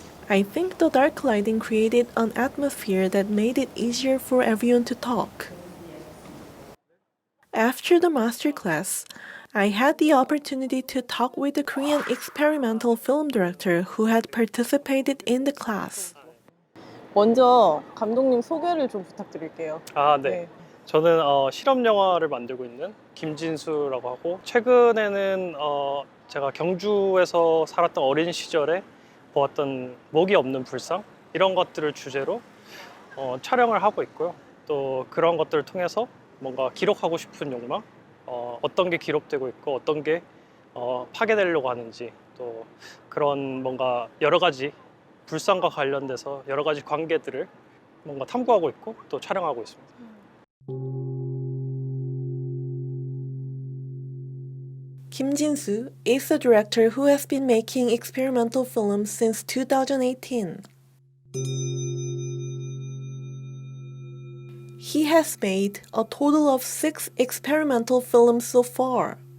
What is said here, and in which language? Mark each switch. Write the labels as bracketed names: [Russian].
[English] I think the dark lighting created an atmosphere that made it easier for everyone to talk. After the masterclass, I had the opportunity to talk with the Korean experimental film director who had participated in the class. [Korean] 먼저 감독님 소개를 좀 부탁드릴게요. 네. 저는 실험 영화를 만들고 있는 김진수라고 하고, 최근에는 제가 경주에서 살았던 어린 시절에 보았던 목이 없는 불상, 이런 것들을 주제로 촬영을 하고 있고요. 또 그런 것들을 통해서 뭔가 기록하고 싶은 욕망, 어떤 게 기록되고 있고 어떤 게 파괴되려고 하는지, 또 그런 뭔가 여러 가지 불상과 관련돼서 여러 가지 관계들을 뭔가 탐구하고 있고 또 촬영하고 있습니다. [English] Kim Jin-soo is a director who has been making experimental films since 2018. He has made a total of 6 experimental films so far.